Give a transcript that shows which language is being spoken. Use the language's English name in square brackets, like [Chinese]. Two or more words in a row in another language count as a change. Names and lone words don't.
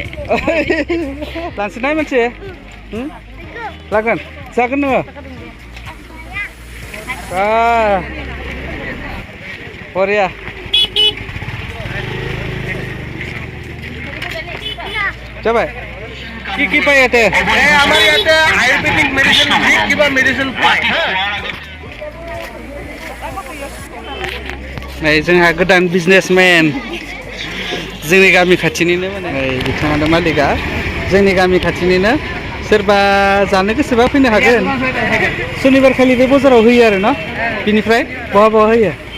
[Bodo] Lansinaय मोनसे लागोन जागोन नोङो बरिया जाबाय [Assamese] কি পাই ইয়াতে আমাৰ ইয়াতে [English] ayurvedic medicine [Assamese] কিবা মেডিচিন পায় [Bodo] नै जोंहा गोदान बिजनेसमेन जोंनि गामि खाथिनिनो माने बिथाङानो मालिकआ जोंनि गामि खाथिनिनो सोरबा जानो गोसोबा फैनो हागोन शनिबार खालि बे बाजाराव होयो आरो न बिनिफ्राय बहा होयो